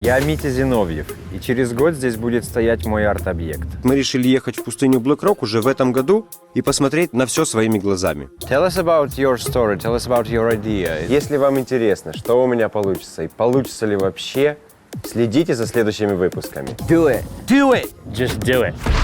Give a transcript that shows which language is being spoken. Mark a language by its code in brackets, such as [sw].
[ru] Я Митя Зиновьев, и через год здесь будет стоять мой арт-объект. Мы решили ехать в пустыню Блэк-Рок уже в этом году и посмотреть на все своими глазами. [en] Tell us about your story, tell us about your idea. [ru] Если вам интересно, что у меня получится и получится ли вообще, следите за следующими выпусками. [en] Do it. Do it. Just do it.